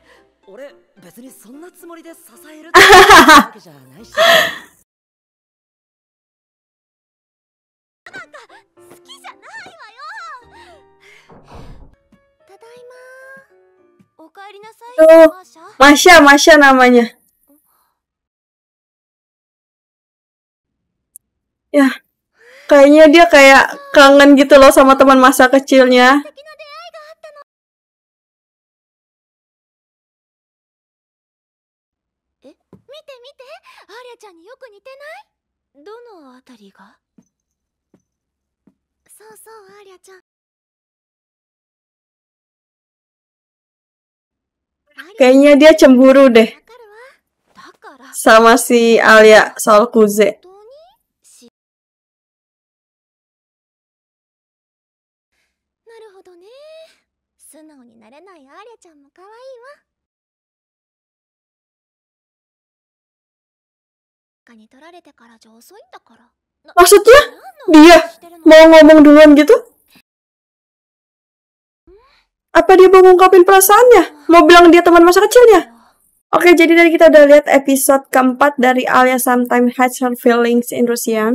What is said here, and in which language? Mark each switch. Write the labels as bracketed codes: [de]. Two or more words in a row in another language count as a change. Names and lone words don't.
[ja] 俺、別にそんなつもりで支えるってわけじゃないし。好きじゃないわよ。ただいま。おかえりなさい、 [id] Tuh, [ja] マーシャ。 [id] Masya namanya. Ya, kayaknya dia kayak kangen gitu loh sama teman masa kecilnya. [ja] 素敵な出会いがあったの。え、見て見て、アーリャちゃんによく似てない？どのあたりが？そうそう、アーリャちゃん。 [id] Kayaknya dia cemburu deh [ja] わかるわ。だから。 [id] sama si Alia soal Kuze. [ja] 本当になるほどね。素直になれないアーリャちゃんも可愛いわ。他に取られてからじゃ遅いんだから。 [id] Maksudnya dia mau ngomong duluan gitu? Apa dia mau ngungkapin perasaannya? Mau bilang dia teman masa kecilnya? Oke, jadi dari kita udah lihat episode keempat dari Alia Sometimes Hides Her Feelings in Russian.